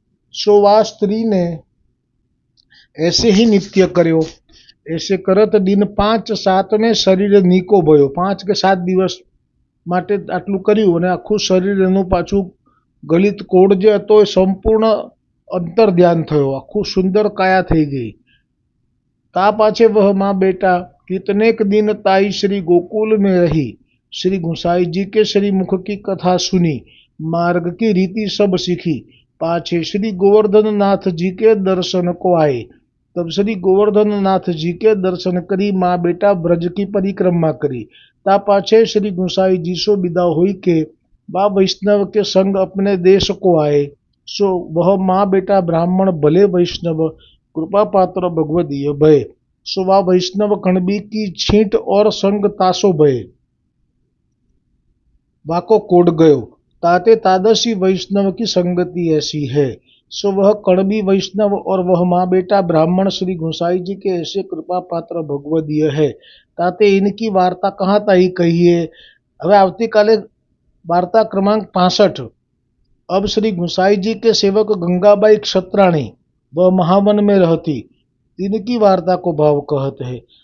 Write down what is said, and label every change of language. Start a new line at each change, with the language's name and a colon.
Gujarati: સો આ સ્ત્રીને એસે ही નિત્ય કર્યો.
Hindi: એસે કરત દિન 5-7 में શરીર નીકો ભયો.
Gujarati: 5 કે 7 દિવસ માટે આટલું કર્યું અને આખું શરીર એનું પાછું ગલિત કોડ જે હતો એ સંપૂર્ણ અંતર ધ્યાન થયો, આખું સુંદર કાયા થઈ ગઈ.
Hindi: તા પાછે વહ माँ बेटा कितनेक दिन ताई श्री गोकुल में रही, श्री गुसाई जी के श्री मुख की कथा सुनी, मार्ग की रीति सब सीखी, पाछे श्री गोवर्धन नाथ जी के दर्शन को आए. तब श्री गोवर्धन नाथ जी के दर्शन करी माँ बेटा ब्रज की परिक्रमा करी. ता पाछे श्री गुसाई जी सो विदा हुई के बा वैष्णव के संग अपने देश को आए. सो वह माँ बेटा ब्राह्मण भले वैष्णव कृपा पात्र भगवदीय भय. सो वह वैष्णव कणबी की छींट और संग तासो भय. वाको कोड गयो ताते तादसी वैष्णव की संगति ऐसी है. सो वह कणबी वैष्णव और वह माँ बेटा ब्राह्मण श्री गुसाई जी के ऐसे कृपा पात्र भगवदीय है. ताते इनकी वार्ता कहाँ ताई कहिए.
Gujarati: હવે આવતીકાલે
Hindi: वार्ता क्रमांक 65. अब श्री गुसाई जी के सेवक गंगाबाई क्षत्राणी वह महावन में रहती, इनकी वार्ता को भाव कहते हैं.